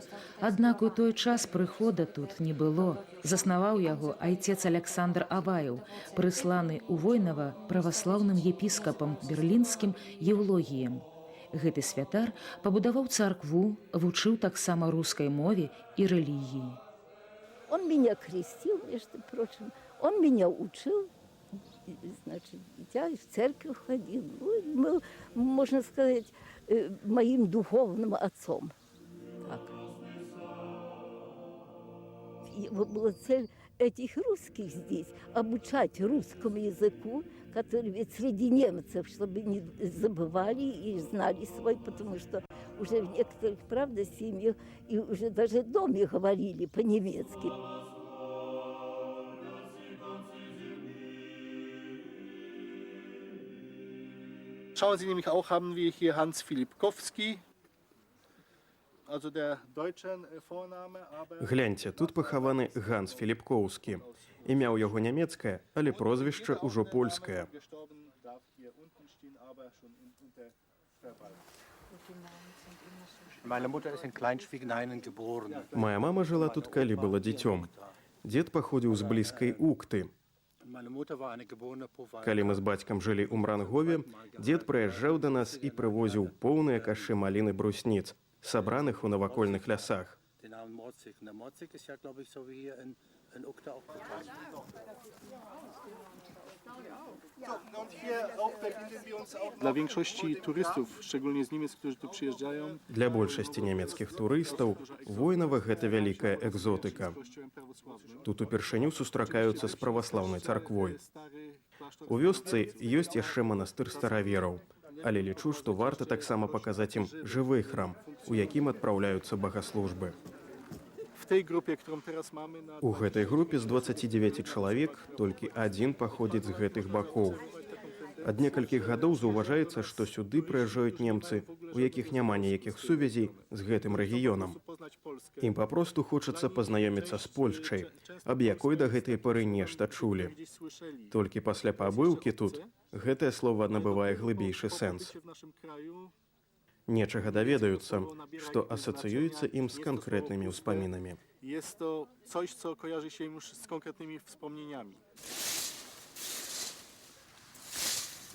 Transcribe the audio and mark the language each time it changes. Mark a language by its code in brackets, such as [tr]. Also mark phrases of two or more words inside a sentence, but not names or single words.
[be] Аднак у той час прыхода тут не было. Заснаваў яго айцец Александр Аваяў, прысланы ў Войнава праваслаўным епіскапам берлінскім Еўлогіем. Гэты святар пабудаваў царкву, вучыў таксама рускай мове і рэлігіі. [ru] Он меня крестил, между прочим, он меня учил. Значит, я в церковь ходил. Ну, был, можно сказать, моим духовным отцом. Так. Его была цель этих русских здесь обучать русскому языку, который ведь среди немцев, чтобы не забывали и знали свой, потому что уже в некоторых, правда, семьях и уже даже в доме говорили по-немецки. [de] Schauen Sie nämlich auch, haben wir hier Hans Filipkowski, also der deutschen Vorname, aber... [be] Гляньце, тут пахаваны Ганс Філіпкоўскі. Імя ў яго нямецкае, але прозвішча ўжо польскае. Моя мама жыла тут, калі была дзіцём. Дзед паходзіў з блізкай Укты. Калі мы з бацькам жылі ў Мрангове, дзед прыязджаў да нас і прывозіў поўныя кашы маліны брусніц, сабраных у навакольных лясах. [pl] Dla większości turystów, szczególnie z Niemiec, którzy tu przyjeżdżają, [be] Для большасці нямецкіх турыстаў Войнава гэта вялікая экзотыка. Тут упершыню сустракаюцца з праваслаўнай царквой. У вёсцы ёсць яшчэ манастыр старавераў, але лічу, што варта таксама паказаць ім жывы храм, у якім адпраўляюцца багаслужбы. [pl] w tej grupie, którą teraz mamy... na- [be] У гэтай групе з 29 чалавек толькі адзін паходзіць з гэтых бакоў. Ад некалькіх гадоў заўважаецца, што сюды прыязджаюць немцы, у якіх няма ніякіх сувязей з гэтым рэгіёнам. [pl] poznać Polskę. [be] Ім папросту хочацца пазнаёміцца з Польшчай, аб якой да гэтай поры нешта чулі. [pl] Gdzieś słyszeli. [be] Толькі пасля пабыўкі тут гэтае слово набывае глыбейшы сэнс. [pl] Pobycie w naszym kraju [be] Нечага даведаюцца, што асацыюецца ім з канкрэтнымі ўспамінамі. [pl] jest to coś, co kojarzy się już z konkretnymi wspomnieniami.